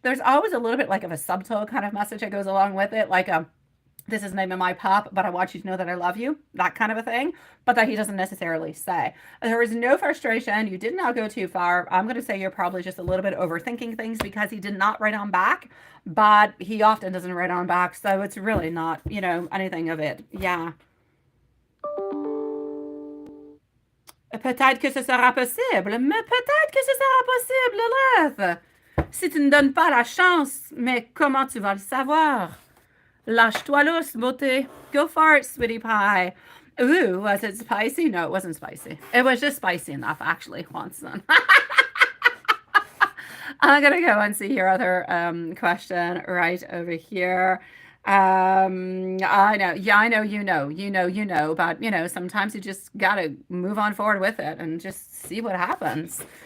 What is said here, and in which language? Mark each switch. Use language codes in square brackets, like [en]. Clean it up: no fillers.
[en] There's always a little bit like of a subtle kind of message that goes along with it, like this is the name of my pup, but I want you to know that I love you, that kind of a thing, but that he doesn't necessarily say. There is no frustration. You did not go too far. I'm going to say you're probably just a little bit overthinking things because he did not write on back, but he often doesn't write on back, so it's really not, anything of it. Yeah. [fr] Peut-être que ce sera possible, mais peut-être que ce sera possible, Lilith. Si tu ne donnes pas la chance, mais comment tu vas le savoir? Lâche-toi lousse, beauté. [en] Go for it, sweetie pie. Ooh, was it spicy? No, it wasn't spicy. It was just spicy enough, actually, Juanson. I'm going to go and see your other question right over here. I know. Yeah, I know you know. But, sometimes you just got to move on forward with it and just see what happens.